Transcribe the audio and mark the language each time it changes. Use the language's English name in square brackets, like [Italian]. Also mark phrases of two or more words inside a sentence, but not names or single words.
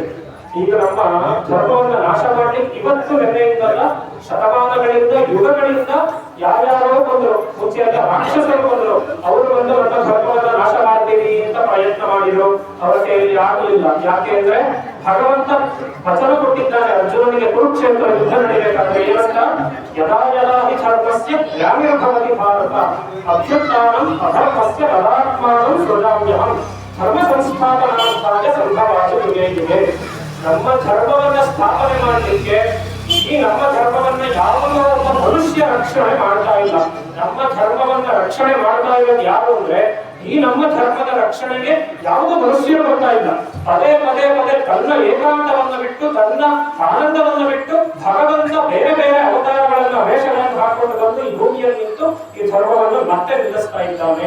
[Kannada] ಈಗ ನಮ್ಮ ಧರ್ಮವನ್ನ ನಾಶ ಮಾಡ್ಲಿಕ್ಕೆ ಇವತ್ತು ನೆನ್ನೆಯಿಂದಲ್ಲ, ಶತಮಾನಗಳಿಂದ ಯುಗಗಳಿಂದ ಯಾರ್ಯಾರೋ ಬಂದ್ರು. ಮುಂಚೆ ಎಲ್ಲ ರಾಕ್ಷಸರು ಬಂದ್ರು, ಅವರು ಬಂದು ನಮ್ಮ ಧರ್ಮವನ್ನ ನಾಶ ಮಾಡ್ತೀವಿ ಅಂತ ಪ್ರಯತ್ನ ಮಾಡಿದ್ರು. ಅವರ ಕೈಯಲ್ಲಿ ಆಗಲಿಲ್ಲ. ಯಾಕೆ ಅಂದ್ರೆ ಭಗವಂತ ವಚನ ಕೊಟ್ಟಿದ್ದಾನೆ ಅರ್ಜುನನಿಗೆ, ಕುರುಕ್ಷೇತ್ರ ಯುದ್ಧ ನಡೀಬೇಕಾದ್ರೆ ಏನಂತ, [Sanskrit] ಯದಾ ಯದಾ ಹಿ ಧರ್ಮಸ್ಯ ಗ್ರಾಮ್ಯರ್ಭವತಿ ಭಾರತ ಅಭ್ಯುತ್ಥಾನಂ ಅಧರ್ಮಸ್ಯ ತದಾತ್ಮಾನಂ ಸೃಜಾಮ್ಯಹಂ ಧರ್ಮ ಸಂಸ್ಥಾಪನಾರ್ಥಾಯ ಸಂಭವಾಮಿ ಯುಗೇ ಯುಗೇ. [Kannada] ನಮ್ಮ ಧರ್ಮವನ್ನ ಸ್ಥಾಪನೆ ಮಾಡಲಿಕ್ಕೆ ಈ ನಮ್ಮ ಧರ್ಮವನ್ನ ಯಾವನೋ ಒಬ್ಬ ಮನುಷ್ಯ ರಕ್ಷಣೆ ಮಾಡ್ತಾ ಇಲ್ಲ. ನಮ್ಮ ಧರ್ಮವನ್ನ ರಕ್ಷಣೆ ಮಾಡ್ತಾ ಇರೋದು ಯಾರು ಅಂದ್ರೆ ಈ ನಮ್ಮ ಧರ್ಮದ ರಕ್ಷಣೆಗೆ ಯಾವುದೋ ಮನುಷ್ಯರು ಬರ್ತಾ ಇಲ್ಲ. ಪದೇ ಪದೇ ಪದೇ ತನ್ನ ಏಕಾಂತವನ್ನು ಬಿಟ್ಟು, ತನ್ನ ಆನಂದವನ್ನು ಬಿಟ್ಟು ಭಗವಂತ ಬೇರೆ ಬೇರೆ ಅವತಾರಗಳನ್ನ, ವೇಷಗಳನ್ನು ಹಾಕೊಂಡು ಬಂದು ಈ ಭೂಮಿಯಲ್ಲಿ ನಿಂತು ಈ ಧರ್ಮವನ್ನು ಮತ್ತೆ ನಿಲ್ಲಿಸ್ತಾ ಇದ್ದಾನೆ.